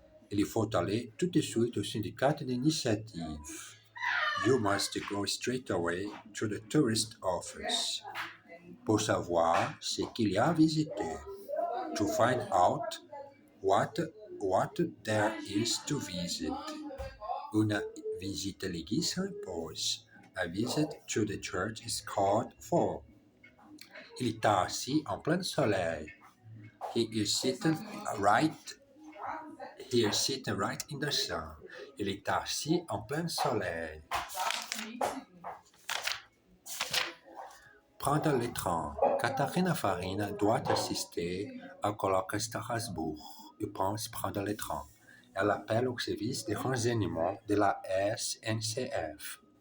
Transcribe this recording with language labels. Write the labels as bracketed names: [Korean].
[French] Il faut aller tout de suite au syndicat d'initiative. [English] You must go straight away to the tourist office. [French] Pour savoir ce qu'il y a à visiter. [English] To find out what there is to visit. [French] Une visite à l'église s'impose. [English] A visit to the church is called for. [French] Il est assis en plein soleil. [English] He is sitting right. He is sitting right in the sun. [French] Il est assis en plein soleil. Prendre le train. Katharina Farina doit assister au colloque à Strasbourg et pense prendre le train. Elle appelle au service de renseignement de la SNCF.